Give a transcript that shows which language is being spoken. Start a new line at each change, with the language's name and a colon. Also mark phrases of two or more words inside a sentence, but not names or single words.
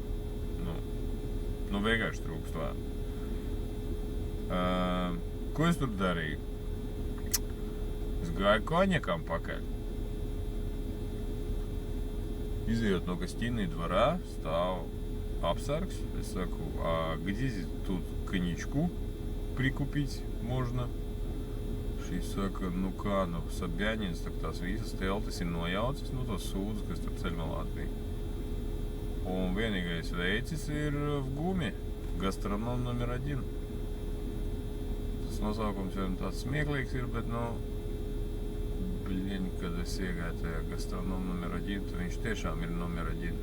Latvian: Nu, vienkārši trūkst vārdu. Ko es tur darīju? Es gāju Koņakam pakaļ. Izejot no Костины двора, stāv apsargs. Es saku,
Russian: где здесь тут коньячку прикупить можно?
Latvian: Šis saka, nu kā, nu, Sabjaņins, tak tās visas teltis ir nojaucis, nu, tos sūdus, kas tur ceļmalā bija. Un vienīgais veicis ir
Russian: в ГУМе, гастроном номер 1.
Latvian: Tas nosaukums jau tāds smieklīgs ir, bet, nu, kad es iegāju tajā
Russian: гастроном номер 1,
Latvian: tad viņš tiešām ir номер 1.